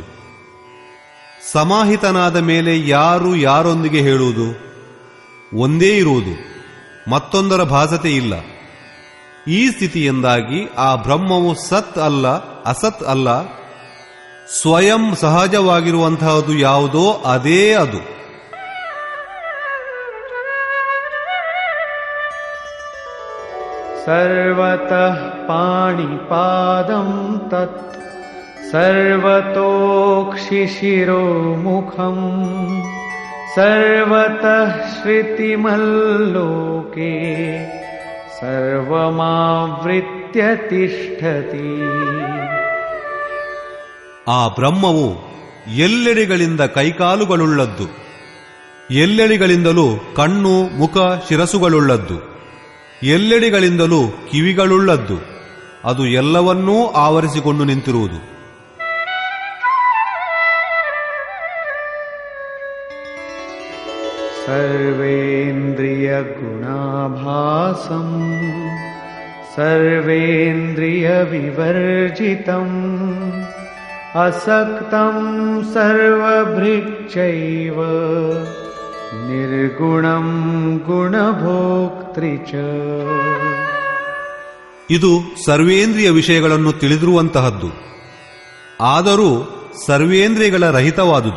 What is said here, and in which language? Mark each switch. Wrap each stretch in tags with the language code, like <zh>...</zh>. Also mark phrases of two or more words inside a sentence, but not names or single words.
<kn>ಸಮಾಹಿತನಾದ ಮೇಲೆ ಯಾರು ಯಾರೊಂದಿಗೆ ಹೇಳುವುದು? ಒಂದೇ ಇರುವುದು, ಮತ್ತೊಂದರ ಭಾಸತೆ ಇಲ್ಲ. ಈ ಸ್ಥಿತಿಯಿಂದಾಗಿ ಆ ಬ್ರಹ್ಮವು ಸತ್ ಅಲ್ಲ, ಅಸತ್ ಅಲ್ಲ, ಸ್ವಯಂ ಸಹಜವಾಗಿರುವಂತಹದ್ದು ಯಾವುದೋ ಅದೇ ಅದು.</kn> <sa>ಸರ್ವತಃ ಪಾಣಿಪಾದಂ ತತ್ ಸರ್ವತೋಕ್ಷಿಶಿರೋಮುಖಂ ಸರ್ವತಃ ಶ್ರುತಿಮಲ್ಲೋಕೆ ಸರ್ವಮಾವೃತ್ಯ ತಿಷ್ಠತಿ.</sa> <kn>ಆ ಬ್ರಹ್ಮವು ಎಲ್ಲೆಡೆಗಳಿಂದ ಕೈಕಾಲುಗಳುಳ್ಳದ್ದು, ಎಲ್ಲೆಡೆಗಳಿಂದಲೂ ಕಣ್ಣು, ಮುಖ, ಶಿರಸುಗಳುಳ್ಳದ್ದು, ಎಲ್ಲೆಡೆಗಳಿಂದಲೂ ಕಿವಿಗಳುಳ್ಳದ್ದು. ಅದು ಎಲ್ಲವನ್ನೂ ಆವರಿಸಿಕೊಂಡು ನಿಂತಿರುವುದು.</kn> <sa>ಸರ್ವೇಂದ್ರಿಯ ಗುಣಾಭಾಸಂ ಸರ್ವೇಂದ್ರಿಯ ವಿವರ್ಜಿತಂ ಅಸಕ್ತಂ ಸರ್ವಭೃಚ್ಚೈವ ನಿರ್ಗುಣಂ ಗುಣಭೋಕ್ತೃ ಚ.</sa> <kn>ಇದು ಸರ್ವೇಂದ್ರಿಯ ವಿಷಯಗಳನ್ನು ತಿಳಿದಿರುವಂತಹದ್ದು, ಆದರೂ ಸರ್ವೇಂದ್ರಿಯಗಳ ರಹಿತವಾದುದು.</kn>